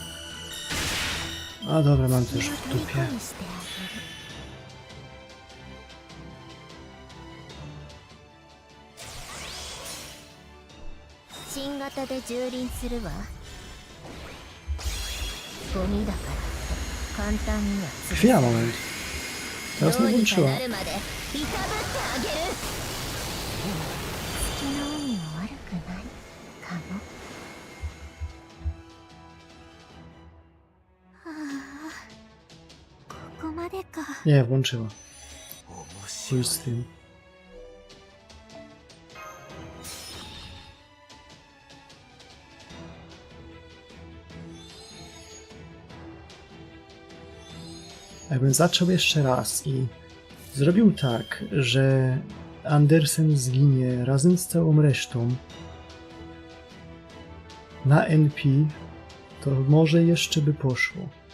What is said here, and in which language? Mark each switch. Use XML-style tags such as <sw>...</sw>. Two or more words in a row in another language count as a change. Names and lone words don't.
<pl>A dobra, mam to już w dupie.</pl> <ja>虜にしてあげる新型で蹂躙するわゴミだから簡単には潰</ja> <pl>Chwila, moment. Teraz nie</pl> <ja>どうにか</ja> <pl>włączyła.</pl> <ja>なるまでいたぶってあげる月の海も悪くないかもはあここまでか</ja> <pl>Nie, włączyła.</pl> <ja>面</ja> <pl>Chuj</pl> <ja>白い</ja> <pl>z tym. Jakbym zaczął jeszcze raz i zrobił tak, że Andersen zginie razem z całą resztą na NP, to może jeszcze by poszło.</pl>